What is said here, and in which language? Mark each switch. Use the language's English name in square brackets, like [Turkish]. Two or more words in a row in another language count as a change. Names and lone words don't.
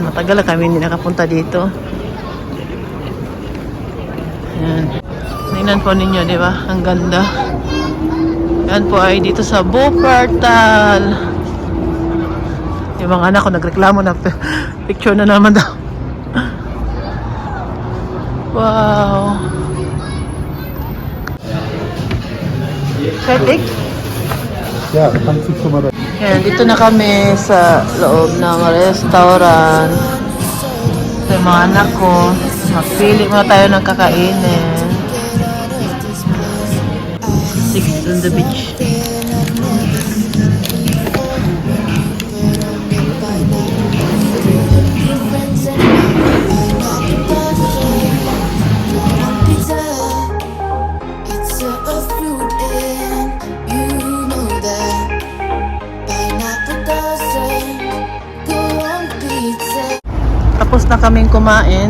[Filipino] Matagal na kami hindi nakapunta dito. Yan. Tingnan po ninyo, di ba? Ang ganda. Yan po ay dito sa Wuppertal. Yung mga anak ko nagreklamo na picture na naman daw. Wow. [German] Fertig? Ja, kannst du schon mal. [Filipino] Yan, dito na kami sa loob ng restaurant. Sa mga anak ko, magpili muna tayo ng kakainin. [English] Six on the beach. [Filipino] Tapos na kaming kumain.